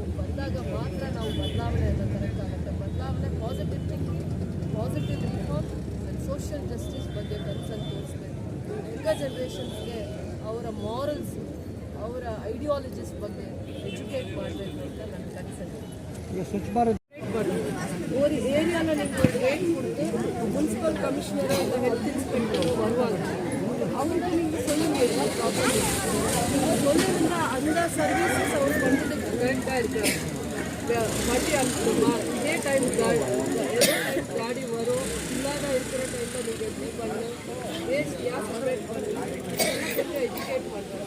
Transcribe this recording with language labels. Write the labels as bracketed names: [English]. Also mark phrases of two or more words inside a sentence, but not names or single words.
[Kannada] ಬಂದಾಗ ಮಾತ್ರ ನಾವು ಬದಲಾವಣೆಯನ್ನು ತರೋಕ್ಕಾಗುತ್ತೆ. ಬದಲಾವಣೆ [English] positive thinking, positive reform and social justice [Kannada] ಬಗ್ಗೆ ಕನ್ಸರ್ನ್ ತೋರಿಸ್ಬೇಕು. [English] young generations [Kannada] ಅವರ ಮಾರಲ್ಸ್, ಅವರ ಐಡಿಯಾಲಜೀಸ್ ಬಗ್ಗೆ ಎಜುಕೇಟ್ ಮಾಡಬೇಕು ಅಂತ ನನ್ನ ಕನ್ಸರ್ನ್. [Tamil] ஒரு ஏரியாவில் நீங்கள் ஒரு ரேட் கொடுத்து [English] municipal commissioner [Tamil] இல்லை [English] health inspector [Tamil] வருவாங்க, அவங்களுக்கு நீங்கள் சொல்லுங்க என்ன ப்ராப்ளம். நீங்கள் சொல்லியிருந்தால் அந்த சர்வீசஸ் அவர் பண்ணுறதுக்கு கரெக்டாக இருக்கிறாங்க. வண்டி அனுப்பணுமா, இதே டைம் காடி, எதே டைம் காடி வரும், இல்லாத இருக்கிற டைமில் நீங்கள் எப்படி பண்ணணும், வேஸ்ட் யார் செப்பரேட் பண்ணணும், இதெல்லாம் கொஞ்சம் எஜுகேட் பண்ணுறோம்.